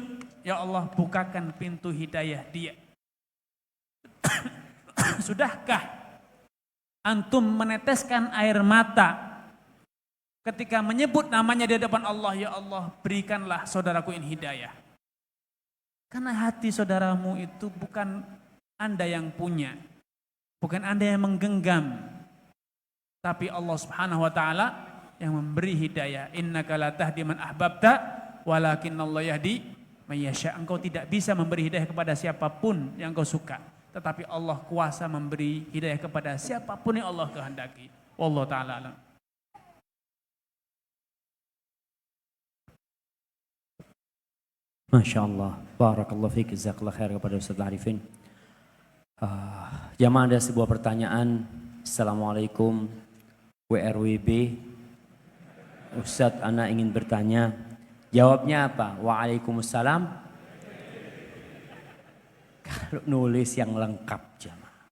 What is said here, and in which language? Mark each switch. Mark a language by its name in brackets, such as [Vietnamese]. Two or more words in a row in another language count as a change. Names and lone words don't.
[Arabic] يا الله, [Indonesian] bukakan pintu hidayah dia. Sudahkah antum meneteskan air mata ketika menyebut namanya di hadapan Allah? [Arabic] يا الله, [Indonesian] berikanlah saudaraku ini hidayah. Karena hati saudaramu itu bukan Anda yang punya, bukan Anda yang menggenggam, tapi [Arabic] الله سبحانه وتعالى [Indonesian] yang memberi hidayah. [Arabic] إنك لا تهدي من أحببت ولكن الله يهدي من يشاء. [Indonesian] Engkau tidak bisa memberi hidayah kepada siapapun yang kau suka, tetapi Allah kuasa memberi hidayah kepada siapapun yang Allah kehendaki. [Arabic] والله تعالى أعلم. ما شاء الله, بارك الله فيك، جزاك الله خير [Indonesian] kepada Ustaz Arifin. Jamaah, ada sebuah pertanyaan. [Arabic] السلام عليكم ورحمة الله وبركاته, [Indonesian] Ustaz, ana ingin bertanya. Jawabnya apa? Waalaikumsalam. Kalau nulis yang lengkap jamaah.